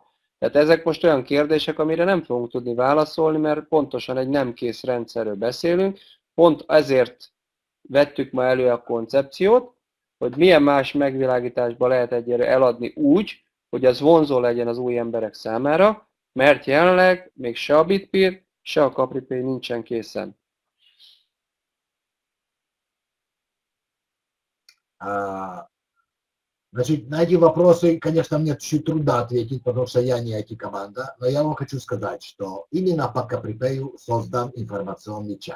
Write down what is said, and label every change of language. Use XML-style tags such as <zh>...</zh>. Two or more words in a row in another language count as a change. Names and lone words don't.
<hu>Tehát ezek most olyan kérdések, amire nem fogunk tudni válaszolni, mert pontosan egy nem kész rendszerről beszélünk. Pont ezért vettük ma elő a koncepciót, hogy milyen más megvilágításba lehet egyre eladni úgy, hogy az vonzó legyen az új emberek számára, mert jelenleg még se a Bitpeer, se a CapriPay nincsen készen.</hu> <ru>Значит, на эти вопросы, конечно, мне чуть трудно ответить, потому что я не IT-команда, но я вам хочу сказать, что именно по CapriPay создан информационный чат.</ru>